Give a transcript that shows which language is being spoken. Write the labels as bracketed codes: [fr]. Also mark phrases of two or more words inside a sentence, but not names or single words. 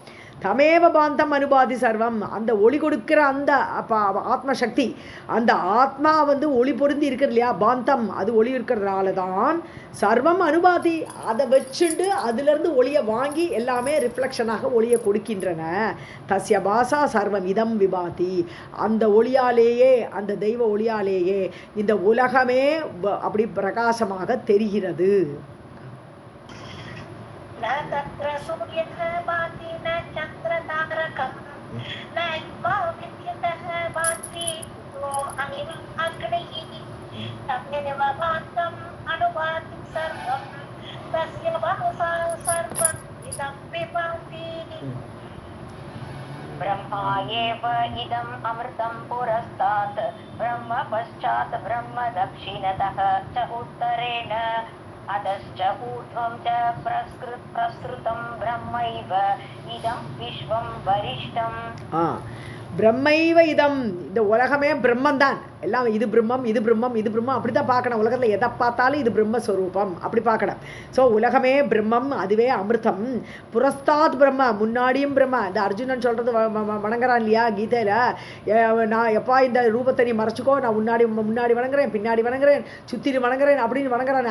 [sa] तमेव भान्तम् अनुभाति सर्वम्, [ta] அந்த ஒளி கொடுக்கிற அந்த ஆத்மசக்தி, அந்த ஆத்மா வந்து ஒளி பொருந்தி இருக்கிறது இல்லையா, பாந்தம், அது ஒளி இருக்கிறதுனால தான் [sa] सर्वम् अनुभाति. [ta] அதை வச்சுண்டு அதிலிருந்து ஒளியை வாங்கி எல்லாமே ரிஃப்ளெக்ஷனாக ஒளியை கொடுக்கின்றன. [sa] तस्य भासा सर्वम् इदम् विभाति, [ta] அந்த ஒளியாலேயே, அந்த தெய்வ ஒளியாலேயே இந்த உலகமே அப்படி பிரகாசமாக தெரிகிறது. [sa] न तत्र सूर्यः भाति न चन्द्रतारकं न इमा विद्युतः भान्ति कुतो अयम् अग्निः तमेव भान्तम् अनुभाति सर्वं तस्य भासा सर्वम् इदं विभाति. ब्रह्मा एव इदम् अमृतं पुरस्तात् ब्रह्म पश्चात् ब्रह्म दक्षिणतः च उत्तरेण अधश्च ऊर्ध्वं च प्रसृतं ब्रह्मैव इदं विश्वं वरिष्ठम्. ब्रह्मैव इदम्, [ta] இந்த உலகமே பிரம்மந்தான். எல்லாம் இது பிரம்மம் இது பிரம்மம் இது பிரம்மம் அப்படி தான் பார்க்கணும். உலகத்தில் எதை பார்த்தாலும் இது பிரம்மஸ்வரூபம் அப்படி பார்க்கணும். ஸோ உலகமே பிரம்மம், அதுவே அமிர்தம். [sa] पुरस्तात् ब्रह्म, [ta] முன்னாடியும் பிரம்ம. இந்த அர்ஜுனன் சொல்கிறது வணங்குறான் இல்லையா கீதையில், நான் எப்பா இந்த ரூபத்தை நீ மறைச்சிக்கோ, நான் முன்னாடி வணங்குறேன், பின்னாடி வணங்குறேன், சுத்திரி வணங்குறேன் அப்படின்னு வணங்குறான்.